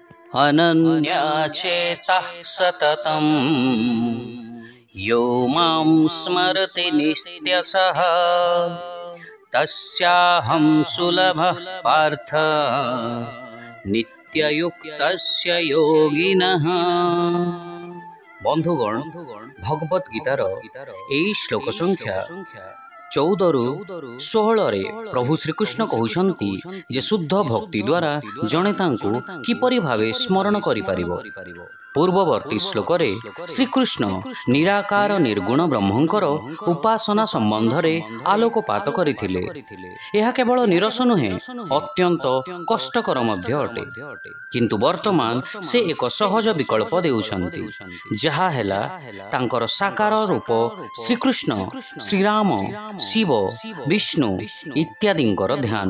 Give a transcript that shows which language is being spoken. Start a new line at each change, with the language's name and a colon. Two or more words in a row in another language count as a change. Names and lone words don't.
Sanskrit: अनन्यचेतः सततं यो मां स्मरति नित्यशः तस्याहं सुलभः पार्थ नित्ययुक्तस्य योगिनः।
Odia: ବନ୍ଧୁଗଣ, ଭଗବତ ଗୀତାର ଏହି ଶ୍ଳୋକ ସଂଖ୍ୟା 14 ରୁ 16 ରେ ପ୍ରଭୁ ଶ୍ରୀକୃଷ୍ଣ କହୁଛନ୍ତି ଯେ ଶୁଦ୍ଧ ଭକ୍ତି ଦ୍ୱାରା ଜଣେ ତାଙ୍କୁ କିପରି ଭାବେ ସ୍ମରଣ କରି ପାରିବ। ପୂର୍ବବର୍ତ୍ତୀ ଶ୍ଳୋକ ରେ ଶ୍ରୀକୃଷ୍ଣ ନିରାକାର ନିର୍ଗୁଣ ବ୍ରହ୍ମଙ୍କର ଉପାସନା ସମ୍ବନ୍ଧ ରେ ଆଲୋକପାତ କରିଥିଲେ। ଏହା କେବଳ ନୀରସ ନୁହେଁ, ଅତ୍ୟନ୍ତ କଷ୍ଟକର ମଧ୍ୟ ଅଟେ। କିନ୍ତୁ ବର୍ତ୍ତମାନ ସେ ଏକ ସହଜ ବିକଳ୍ପ ଦେଉଛନ୍ତି, ଯାହା ହେଲା ତାଙ୍କର ସାକାର ରୂପ ଶ୍ରୀକୃଷ୍ଣ, ଶ୍ରୀରାମ, ଶିବ, ବିଷ୍ଣୁ ଇତ୍ୟାଦିଙ୍କର ଧ୍ୟାନ।